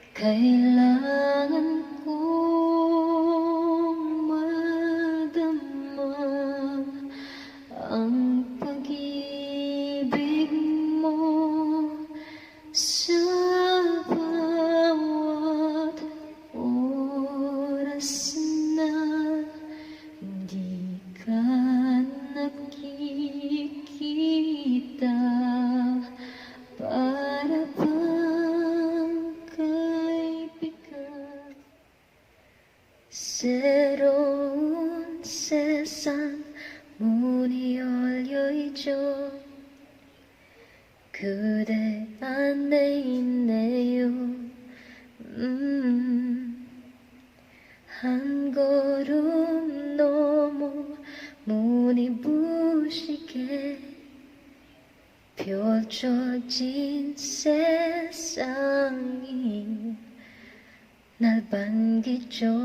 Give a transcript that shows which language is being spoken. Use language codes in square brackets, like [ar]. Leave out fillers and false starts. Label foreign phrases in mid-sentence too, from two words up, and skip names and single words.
[tl] Kailangan kong madama ang pag-ibig mo sa bawat oras na di ka nakikita. Para bang kaibigan [ko] 새로운 세상 문이 열려있죠. 그대 안에 있네요. 한 걸음 넘어 문이 부시게 펼쳐진 세상이 날 반기죠.